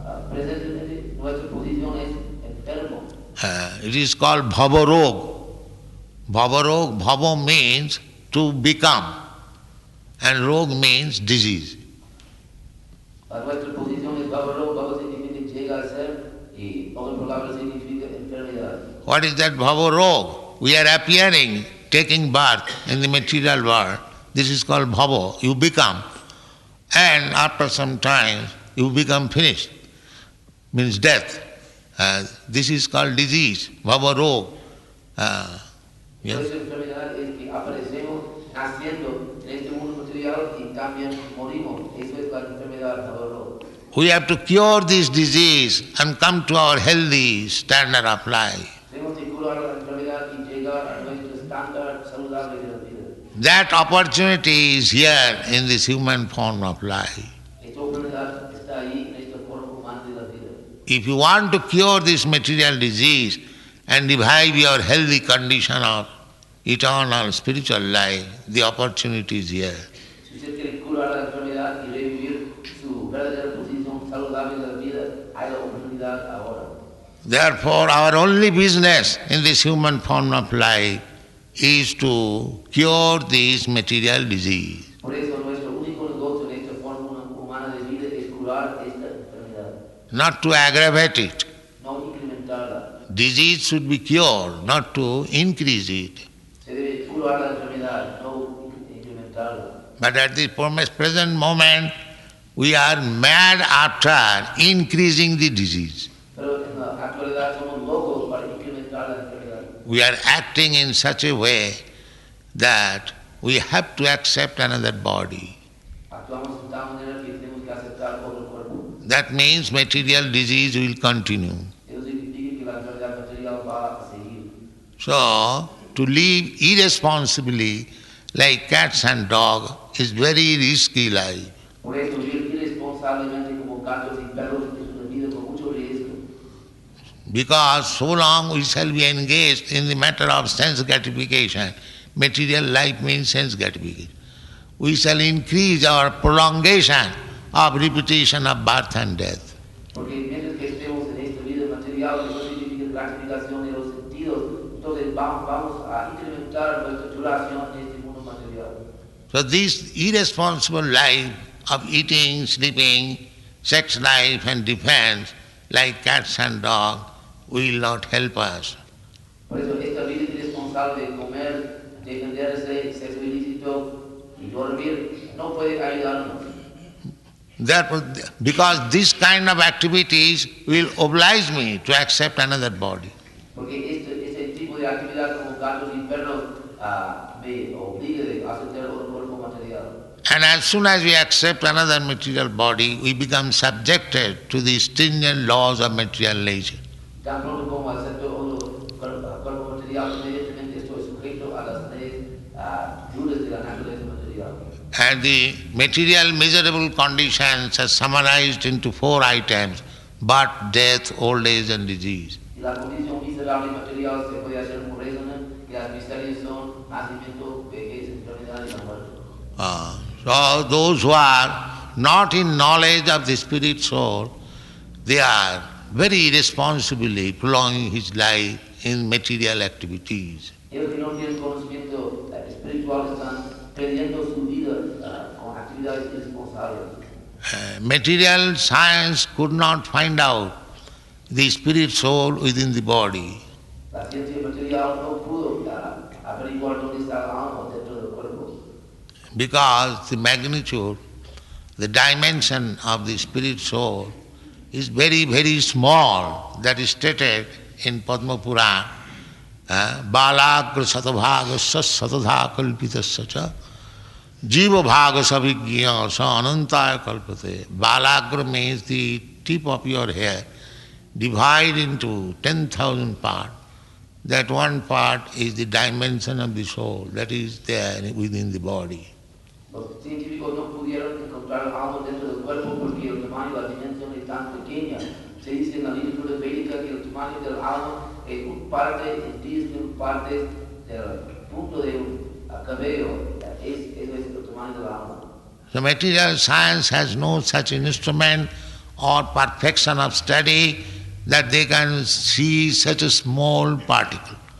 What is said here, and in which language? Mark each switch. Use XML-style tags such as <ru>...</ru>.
<es>Presente nuestra posición es enfermo.</es> <en>It is called bhavarog. Bhavarog, bhava means to become, and rog means disease.</en> <es>Nuestra posición es bhavarog, bhava significa llega a ser, y otra palabra significa enfermedad.</es> <en>What is that bhavarog? We are appearing, taking birth in the material world. This is called bhava. You become. And after some time, you become finished. Means death. This is called disease, bhavarog. Yes?</en> <es>Nuestra enfermedad es que aparecemos naciendo en este mundo material y también morimos. Eso es la enfermedad bhavarog.</es> <en>We have to cure this disease and come to our healthy standard of life.</en> <es>Tenemos que curar la enfermedad y llegar a nuestro estándar saludable de la vida.</es> <en>That opportunity is here in this human form of life.</en> <es>Esta oportunidad está ahí en esta forma humana de la vida.</es> <en>If you want to cure this material disease and revive your healthy condition of eternal spiritual life, the opportunity is here.</en> <es>Si usted quiere curar la enfermedad y revivir su verdadera posición saludable de la vida, hay la oportunidad ahora.</es> <en>Therefore, our only business in this human form of life is to cure this material disease.</en> <es>Por eso nuestro único negocio en esta forma humana de vida es curar esta enfermedad,</es> <en>Not to aggravate it.</en> <es>no incrementarla.</es> <en>Disease should be cured, not to increase it.</en> <es>Se debe curar la enfermedad, no incrementarla.</es> <en>But at the present moment, we are mad after increasing the disease.</en> <es>Pero en la actualidad somos locos para incrementar la enfermedad.</es> <en>We are acting in such a way that we have to accept another body.</en> <es>Actuamos de tal manera que tenemos que aceptar otro cuerpo.</es> <en>That means material disease will continue.</en> <es>Eso significa que la enfermedad material va a seguir.</es> <en>So, to live irresponsibly like cats and dogs is very risky life.</en> <es>Por eso vivir irresponsablemente como gatos y perros es una vida con mucho riesgo.</es> <en>Because so long we shall be engaged in the matter of sense gratification. Material life means sense gratification. We shall increase our prolongation of repetition of birth and death.</en> <es>Porque mientras que estemos en esta vida material, que no significa gratificación de los sentidos, entonces vamos a incrementar nuestra duración en este mundo material.</es> <en>So this irresponsible life of eating, sleeping, sex life and defense like cats and dogs will not help us.</en> <es>Por eso esta vida irresponsable de comer, defenderse, sexo ilícito y dormir no puede ayudarnos.</es> <en>Therefore, because this kind of activities will oblige me to accept another body.</en> <es>Porque este tipo de actividad como gatos y perros me obliga a aceptar otro cuerpo material.</es> <en>And as soon as we accept another material body, we become subjected to the stringent laws of material nature.</en> <es>Tan pronto como acepto otro cuerpo material, inmediatamente estoy sujeto a las leyes duras de la naturaleza material.</es> <en>And the material miserable conditions are summarized into 4 items: birth, death, old age and disease.</en> <es>Y la condición miserable material se puede hacer un resumen, que las miserias son nacimiento, vejez, enfermedad y la muerte.</es> <en>So those who are not in knowledge of the spirit soul, they are very irresponsibly prolonging his life in material activities.</en> <es>Ellos que no tienen conocimiento espiritual están perdiendo su vida con actividades irresponsables.</es> <en>Material science could not find out the spirit soul within the body.</en> <es>La ciencia material no pudo averiguar dónde está el alma dentro del cuerpo.</es> <en>Because the magnitude, the dimension of the spirit soul is very, very small. That is stated in Padma Purana.</en> <sa>Balagra satavhaga satadha kalpitasya cha jiva bhaga savigya sa anantaya kalpate.</sa> <en>Balagra means the tip of your hair, divide into 10,000 parts. That one part is the dimension of the soul, that is there within the body.</en> <es>Los científicos no pudieron encontrar el alma dentro del cuerpo porque el tamaño, la dimensión es tan pequeña. Se dice tamaño del alma, en un parte, en 10.000 partes del punto de un cabello, eso es el tamaño del alma.</es> <en>So material science has no such instrument or perfection of study that they can see such a small particle.</en>